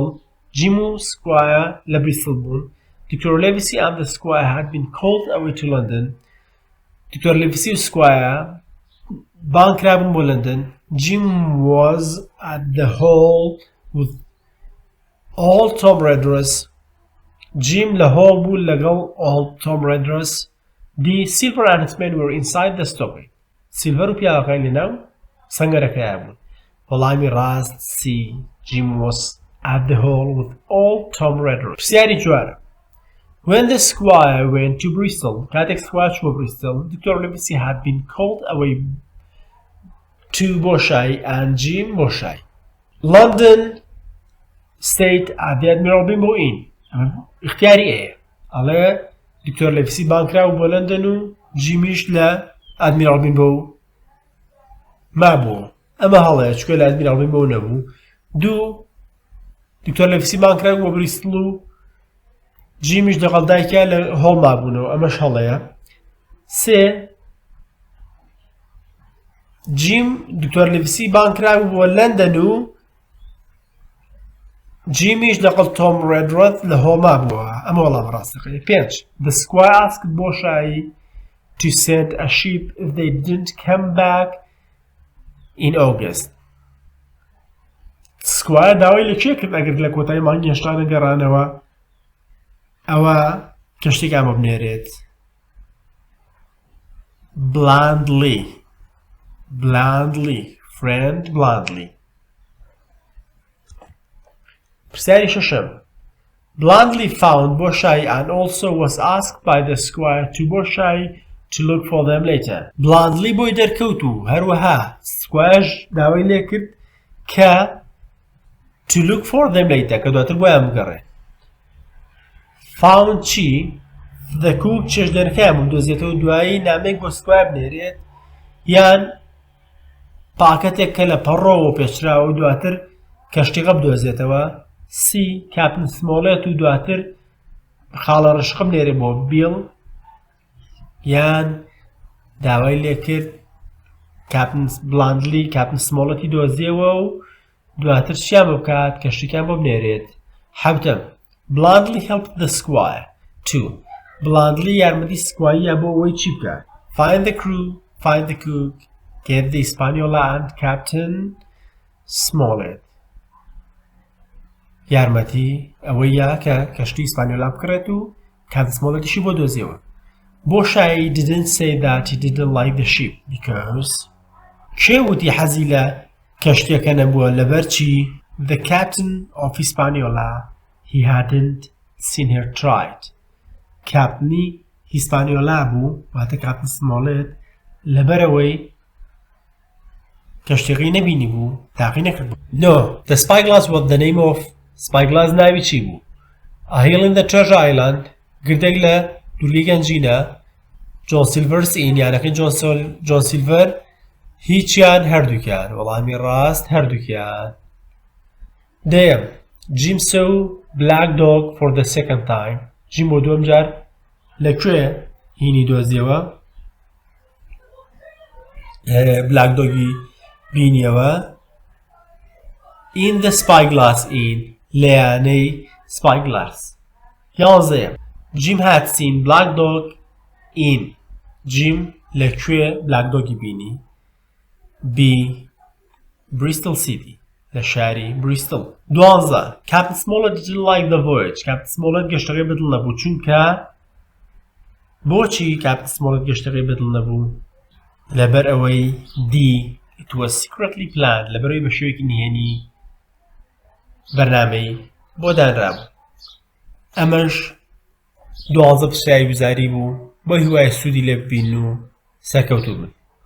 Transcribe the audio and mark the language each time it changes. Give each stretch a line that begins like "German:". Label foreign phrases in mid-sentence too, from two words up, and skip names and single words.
Central Kurdish: Jim و Squire لە بریستڵ بوون.
English: Dr. Livesey and the Squire had been called away to London.
Central Kurdish: Dr. Livesey و Squire بانکرابوون بۆ لندن.
English: Jim was at the hall with all Tom Redruth.
Central Kurdish: Jim لە هۆڵ بوو لەگەڵ all Tom Redruth.
English: The Silver and his men were inside the stockade.
Central Kurdish: Silver و پیاوەکان لەناو سەنگەرەکەیە بوون. وەڵامی ڕاست C.
English: Jim was at the hall with all Tom Redruth.
Central Kurdish: پرسیاری جوارە.
English: When the Squire went to Bristol,
Central Kurdish: کاتێک Squire چووە Bristol,
English: Dr. Livesey had been called away to بۆشایی and Jim بۆشایی. London stayed at the Admiral Benbow Inn.
Central Kurdish: اختیاری ئەیە. ئەڵێ دکتۆر لەویسی بانکراوە بۆ لەندەن و جیمیش لە ئادمیرال بینبۆ مابووە. ئەمە هەڵەیە چکە لە ئادمیرال بینبۆ نەبوو. دوو دکتۆر لەویسی بانکراوە بۆ بریستڵ و جیمیش لەگەڵ دایکە لە هۆڵ مابوونەوە. ئەمەش هەڵەیە. سێ جیم دکتۆر لەویسی بانکراوە بۆ لەندەن و جیمیش لەگەڵ تۆم ڕێدڕۆت لە هۆڵما بووە. ئەمە وەڵام ڕاستەکەی. 5.
English: The Squire asked بۆشایی to send a sheep if they didn't come back in August.
Central Kurdish: Squire داوای لە کێ کرد ئەگەر لە کۆتایی مانگی هێشتا نەگەڕانەوە ئەوە کەشتێک ئامە بنێرێت. Blandly. Friend blandly. پرسیاری شەشەم.
English: Blandly found بۆشایی and also was asked by the Squire to بۆشایی to look for them later.
Central Kurdish: Blandly بۆی دەرکەوت و هەروەها Squire داوای لێ کرد کە
English: to look for them later
Central Kurdish: کە دواتر بۆیان بگەڕێت. Found چی؟
English: The cook
Central Kurdish: چێژدەرەکەیان بمدۆزێتەوە دوایی نامەیەک بۆ Squire بنێرێت یان پاکەتێک کە لە پەڕۆوە پێچراوە و دواتر کەشتیقە بدۆزێتەوە. C. Captain Smollett و دواتر خاڵە ڕشقە بنێرێ بۆ بیڵ یان داوای لێ کرد Blandly Captain Smolletتی دۆزیەوە و دواتر چیان بکات کەشتێکیان بۆ بنێرێت. 7.
English: Blandly helped the Squire.
Central Kurdish: 2. Blandly یارمەتی سکواییە بۆ ئەوەی چی بکات.
English: Find the crew, find the cook, get the Hispaniola and Captain Smollett.
Central Kurdish: یارمەتی ئەوەیە کە کەشتی ئیسپانیۆلا بکڕێت و کاپتن سمۆڵێتیشی بۆ دۆزیەوە. بۆ شای
English: didn't say that he didn't like the ship because
Central Kurdish: کێ وتی حەزی لە کەشتیەکە نەبووە لەبەر چی
English: the captain of Hispaniola he hadn't seen her tried
Central Kurdish: کاپتنی هیسپانیۆلا بوو واتە کاپتن سمۆڵێت لەبەرەوەی کەشتێکی نەبینی بوو تاقی نەکرد بوو
English: no the spyglass was the name of spyglass
Central Kurdish: ناوی چی بوو
English: a hill in the treasure island
Central Kurdish: گردێک لە دوورگەی گەنجینە جۆن سیلڤەرس یانەکەی جۆن سیلڤەر هیچیان هەردووکیان وەڵامی ڕاست هەردووکیان دەیەم جیم
English: saw black dog for the second time
Central Kurdish: جیم بۆ دووەم جار لەکوێ هینی دۆزیەوە بلاک دۆگی بینیەوە
English: in the spyglass in
Central Kurdish: لەیانەی spyglass یازدەیەم جیم
English: had seen black dog in
Central Kurdish: جیم لەکوێ بلاک دۆگی بینی B Bristol City لە شاری بریستڵ دوازدە Captain Smollett
English: didn't like the voyage
Central Kurdish: Captain Smollett گەشتەکەی بەدڵ نەبوو چونکە بۆچی Captain Smollett گەشتەکەی بەدڵ نەبوو لەبەر ئەوەی D
English: it was secretly planned
Central Kurdish: لەبەرەوەی بە شێوەیەکی نهێنی بەرنامەی بۆ دانرابوو ئەمەش دوازدە پرسیاری وزاری بوو بۆ هیوای سوودی لێ ببین و سەرکەوتوو بن